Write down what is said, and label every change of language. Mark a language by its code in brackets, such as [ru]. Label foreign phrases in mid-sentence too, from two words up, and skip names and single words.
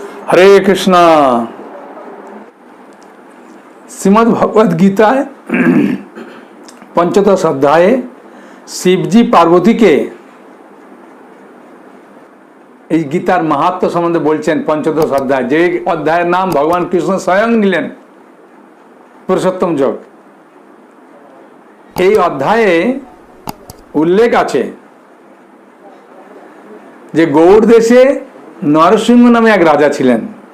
[bn] হরে কৃষ্ণা। শ্রীমদ্ ভগবদ গীতায় পঞ্চদশ অধ্যায়ে শিবজী পার্বতী কে এই গীতার মাহাত্ম্য সম্বন্ধে বলছেন। পঞ্চদশ অধ্যায়, যে অধ্যায়ের নাম ভগবান কৃষ্ণ স্বয়ং নিলেন, পুরুষোত্তম যোগ। এই অধ্যায়ে উল্লেখ আছে যে গৌড় দেশে নরসিংহ নামে এক রাজা ছিলেন।